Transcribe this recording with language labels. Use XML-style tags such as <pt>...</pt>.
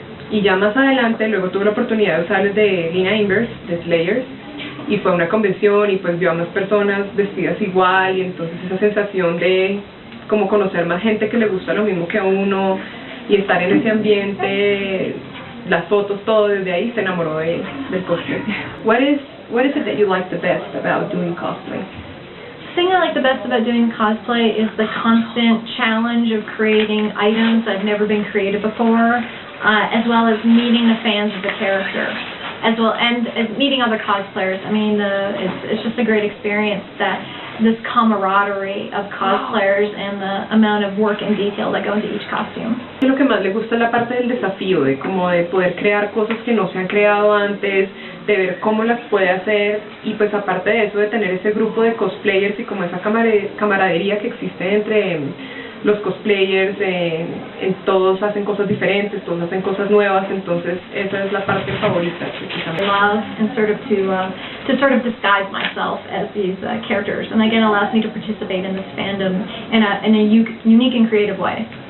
<es>Y ya más adelante luego tuve la oportunidad de usar el de Lena Inverse, de Slayers, y fue a una convención y pues vio a más personas vestidas igual, y entonces esa sensación de como conocer más gente que le gusta lo mismo que a uno y estar en ese ambiente, las fotos, todo, desde ahí se enamoró del cosplay.</es> <en>What is it that you like the best about doing cosplay? The thing I like the best about doing cosplay is the constant challenge of creating items that have never been created before, as well as meeting the fans of the character, as well, and meeting other cosplayers. I mean, it's just a great experience, that this camaraderie of cosplayers and the amount of work and detail that go into each costume.</en> <es>Lo que más le gusta es la parte del desafío, de como de poder crear cosas que no se han creado antes, de ver cómo las puede hacer, y pues aparte de eso, de tener ese grupo de cosplayers y como esa camaradería que existe entre los cosplayers, todos hacen cosas diferentes, todos hacen cosas nuevas, entonces esa es la parte favorita.</es> <en>I love and to sort of disguise myself as these characters, and again allows me to participate in this fandom in a unique and creative way.</en>